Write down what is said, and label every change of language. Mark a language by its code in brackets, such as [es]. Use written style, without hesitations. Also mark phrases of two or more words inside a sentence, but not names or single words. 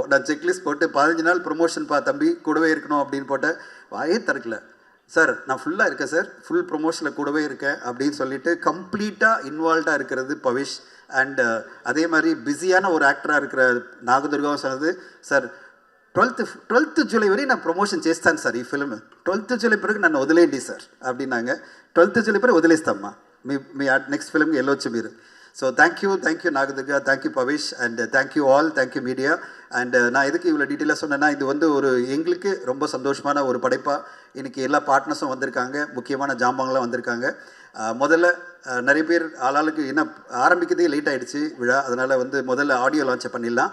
[ta] நான் செக்லிஸ்ட் போட்டு 15 நாள் ப்ரொமோஷன் தம்பி கூடவே இருக்கணும் அப்படின்னு போட்ட வாயே திறக்கல. சார் நான் ஃபுல்லாக இருக்கேன் சார், ஃபுல் ப்ரொமோஷனில் கூடவே இருக்கேன் அப்படின்னு சொல்லிட்டு கம்ப்ளீட்டாக இன்வால்வ்டாக இருக்கிறது பவிஷ். அண்ட் அதே மாதிரி பிஸியான ஒரு ஆக்டராக இருக்கிற நாகதுர்காவும் சொன்னது, சார் [te] 12th జూలై వరకు [ta] நான் [te] ప్రమోషన్ చేస్తాను సార్ ఈ ఫిల్మ్. 12th జూలై వరకు నన్ను వదిలేయండి సార్ அப்படின்னாங்க. 12th జూలై వరకు వదిలేస్తామ్మా, మీ నెక్స్ట్ ఫిల్మ్కి వెళ్ళొచ్చు మీరు. [en] So thank you Nagadurga, thank you Bhavish, and thank you all, thank you media. [ta] அண்ட் நான் எதுக்கு இவ்வளோ டீட்டெயிலாக சொன்னேன்னா, இது வந்து ஒரு எங்களுக்கு ரொம்ப சந்தோஷமான ஒரு படைப்பாக இன்றைக்கி எல்லா பார்ட்னர்ஸும் வந்திருக்காங்க, முக்கியமான ஜாம்பங்களாம் வந்திருக்காங்க. முதல்ல நிறைய பேர் ஆளாளுக்கு என்ன ஆரம்பிக்கிறதே லேட் ஆகிடுச்சு விழா, அதனால் வந்து முதல்ல [en] audio launch [ta] பண்ணிடலாம்.